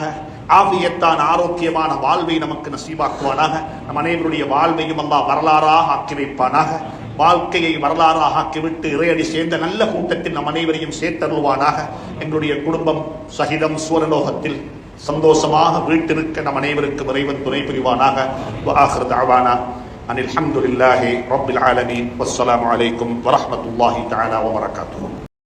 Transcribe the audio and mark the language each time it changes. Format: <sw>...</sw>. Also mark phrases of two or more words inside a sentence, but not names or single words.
<ta>ஆஃபியத்தான ஆரோக்கியமான வாழ்வை நமக்கு நசீபாக்குவானாக. நம் அனைவருடைய வாழ்வையும் அல்லாஹ் வரலாறாக ஆக்கி வைப்பானாக. வாழ்க்கையை வரலாறாக ஆக்கிவிட்டு இறையடி சேர்ந்த நல்ல கூட்டத்தில் நம் அனைவரையும் சேர்த்தருள்வானாக. எங்களுடைய குடும்பம் சகிதம் சுவரலோகத்தில் சந்தோஷமாக வீட்டிருக்க நம் அனைவருக்கும் இறைவன் துணை புரிவானாக.</ta> <ar>وآخر دعوانا أن الحمد لله رب العالمين والسلام عليكم ورحمة الله تعالى وبركاته.</ar>